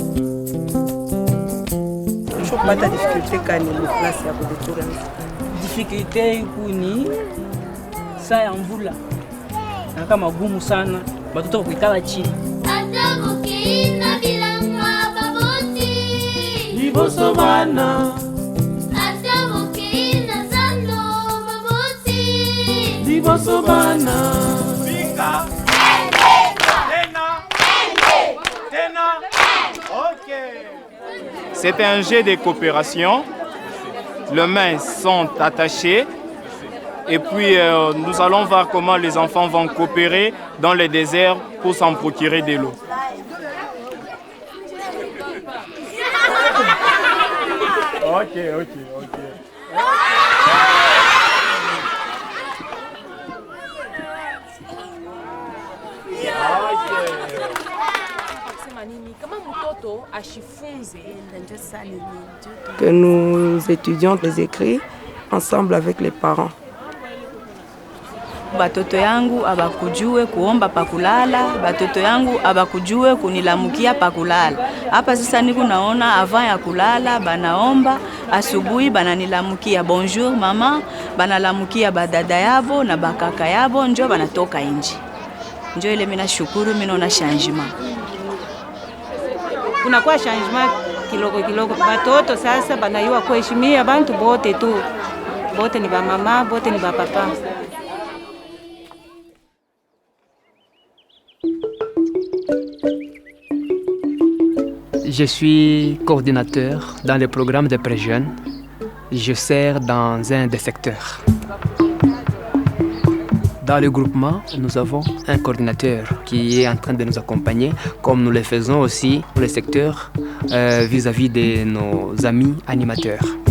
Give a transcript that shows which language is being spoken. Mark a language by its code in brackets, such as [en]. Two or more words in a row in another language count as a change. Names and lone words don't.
[sw] Pata difficulté kani mklasi ya kudetura. Difficulté kuni saa ya mvula na kama gumu sana batoto kuikala chini. [ln] Atamukiina bilanga baboti Liboso bana atamukiina zando baboti Liboso bana Bika [sw] Tena OK. [fr] C'est un jeu de coopération. Les mains sont attachées. Et puis, nous allons voir comment les enfants vont coopérer dans le désert pour s'en procurer de l'eau. OK. Que nous étudions les écrits ensemble avec les parents. [sw] Batoto yangu abakujue kuomba pakulala, batoto yangu abakujue kunilamukia pakulala. Hapa sasa niko naona avant ya kulala banaomba, asubuhi bananilamukia bonjour mama, banalamukia badada yabo na bakaka yabo, njo banatoka nje. Njo ile mina shukuru, mina ona changement. Kunakuwa changement kiloko. Batoto sasa banayua kuheshimia bantu bote tu. Bote ni ba mama, bote ni ba papa. [fr] Je suis coordinateur dans le programme de pré-jeunes. Je sers dans un des secteurs. Dans le groupement, nous avons un coordinateur qui est en train de nous accompagner, comme nous le faisons aussi pour le secteur vis-à-vis de nos amis animateurs.